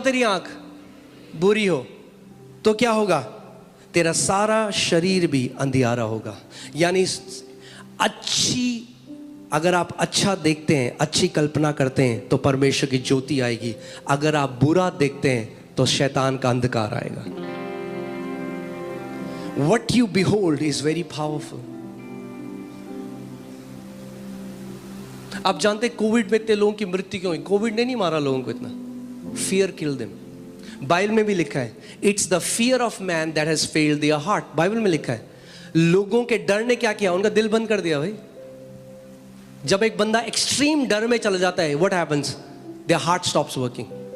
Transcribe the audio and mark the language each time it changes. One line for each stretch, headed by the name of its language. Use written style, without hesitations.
Hindi: तेरी आंख बुरी हो तो क्या होगा? तेरा सारा शरीर भी अंधियारा होगा। यानी अच्छी, अगर आप अच्छा देखते हैं, अच्छी कल्पना करते हैं, तो परमेश्वर की ज्योति आएगी। अगर आप बुरा देखते हैं तो शैतान का अंधकार आएगा।
English: What you behold is very powerful.
Hindi: आप जानते हैं कोविड में इतने लोगों की मृत्यु क्यों हुई? कोविड ने नहीं मारा लोगों को इतना,
English: fear killed them.
Hindi: बाइबल में भी लिखा है,
English: It's the fear of man that has failed their heart.
Hindi: Bible में लिखा है, लोगों के डर ने क्या किया? उनका दिल बंद कर दिया। भाई, जब एक बंदा एक्सट्रीम डर में चला जाता है,
English: What happens? Their heart stops working.